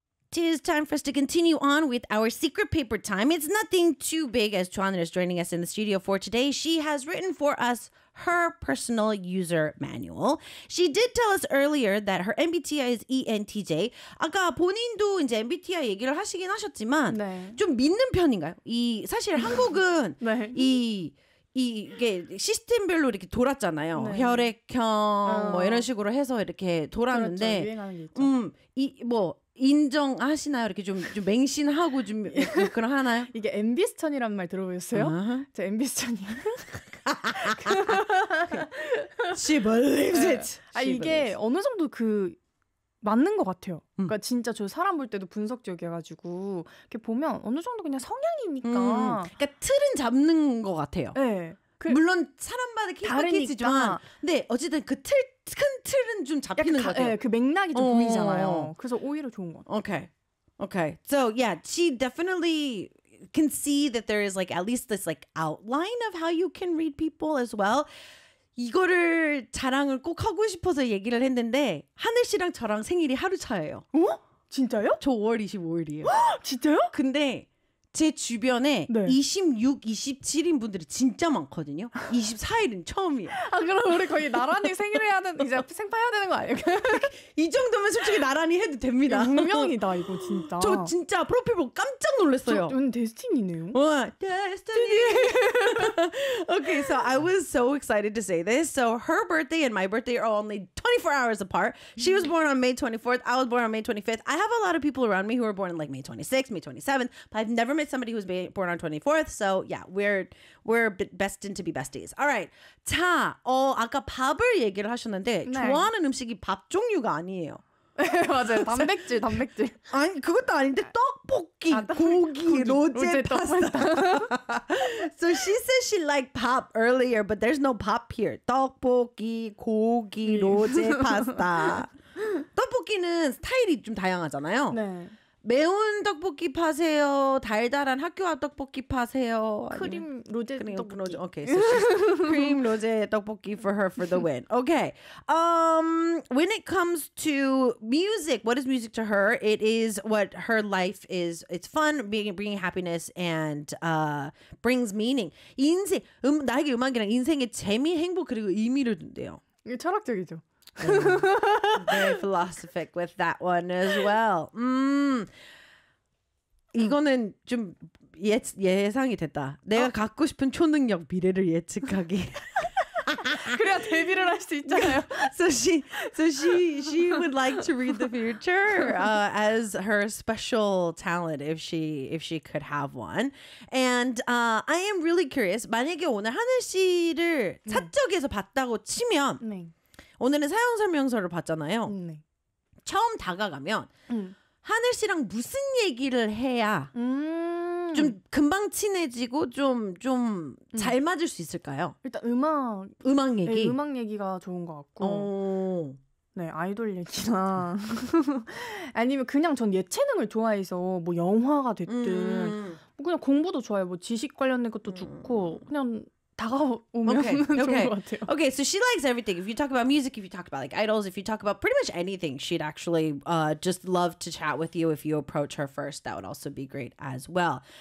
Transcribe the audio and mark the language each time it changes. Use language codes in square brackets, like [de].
[en] Tis time for us to continue on with our secret paper time. It's nothing too big, as Chuan is joining us in the studio for today. She has written for us her personal user manual. She did tell us earlier that her MBTI is ENTJ. [ko] 아까 본인도 이제 MBTI 얘기를 하시긴 하셨지만 네. 좀 믿는 편인가요? 이 사실 한국은 네. 이게 시스템별로 이렇게 돌았잖아요. 네. 혈액형 뭐 이런 식으로 해서 이렇게 돌았는데 그렇죠. 유행하는 게 있죠. 이 뭐 인정하시나요? 이렇게 좀 맹신하고 좀 그런 하나요? 이게 MB스턴이란 말 들어보셨어요? 저 MB스턴이요. [en] She believes it. [ko] 아, 이게 어느 정도 그 맞는 것 같아요. 그러니까 진짜 저 사람 볼 때도 분석적이어가지고 이렇게 보면 어느 정도 그냥 성향이니까. 그러니까 틀은 잡는 것 같아요. 네. 물론 사람마다 케이스지만 근데 어쨌든 그 틀 큰 틀은 좀 잡히는 것 같아요. 그 맥락이 좀 보이잖아요. 그래서 오히려 좋은 것 같아요. [en] Okay, okay. So yeah, she definitely can see that there is like at least this like outline of how you can read people as well. [ko] 이거를 자랑을 꼭 하고 싶어서 얘기를 했는데 하늘 씨랑 저랑 생일이 하루 차예요. 어? 진짜요? 저 5월 25일이에요. 진짜요? 근데 제 주변에 네. 26, 27인 분들이 진짜 많거든요. 24일은 처음이에요. 아, 그럼 우리 거의 나란히 생일을 해야 되는, 이제 생파해야 되는 거 아니에요? 이 정도면 솔직히 나란히 해도 됩니다. 운명이다, 이거 진짜. 저 진짜 프로필 보고 깜짝 놀랐어요. 저는 데스티니네요. 와, 데스티니. [en] Okay, so I was so excited to say this. So her birthday and my birthday are only 24 hours apart. She was born on May 24th. I was born on May 25th. I have a lot of people around me who were born on like May 26th, May 27th, but I've never met somebody who was born on 24th, so yeah, we're bestin to be besties. All right, [ko] 자, 아까 밥을 얘기를 하셨는데 네. 좋아하는 음식이 밥 종류가 아니에요. 맞아요, 단백질, 단백질. 아니 그것도 아닌데 떡볶이, 아, 고기, 로제, 로제 파스타. [en] 떡볶이. So she says she liked 밥 earlier, but there's no 밥 here. [ko] 떡볶이, 고기, 로제 파스타. 떡볶이는 스타일이 좀 다양하잖아요. 네. 매운 떡볶이 파세요? 달달한 학교 앞 떡볶이 파세요? 크림 로제 떡볶이. 로제. [en] Okay, so she's cream 로제 떡볶이 for her for the win. Okay, when it comes to music, what is music to her? It is what her life is. It's fun, bringing happiness and brings meaning. [ko] 인생, 나에게 음악이란 인생의 재미, 행복 그리고 의미를 준대요. 이게 철학적이죠. [en] Very philosophic with that one as well. [ko] 이거는 좀 예상이 됐다. 내가 갖고 싶은 초능력 미래를 예측하기. 그래야 데뷔를 할 수 있잖아요. [en] so she would like to read the future as her special talent if she could have one. And I am really curious. [ko] 만약에 오늘 하늘 씨를 사적에서 봤다고 치면. 네. 오늘은 사용 설명서를 봤잖아요. 네. 처음 다가가면 하늘 씨랑 무슨 얘기를 해야 좀 금방 친해지고 좀 잘 맞을 수 있을까요? 일단 음악. 음악 얘기. 네, 음악 얘기가 좋은 것 같고. 네, 아이돌 얘기나 아니면 그냥 전 예체능을 좋아해서 뭐 영화가 됐든 뭐 그냥 공부도 좋아해요. 뭐 지식 관련된 것도 좋고 그냥 [en] Okay, so she likes everything. If you talk about music, if you talk about like idols, if you talk about pretty much anything, she'd actually just love to chat with you. If you approach her first, that would also be great as well.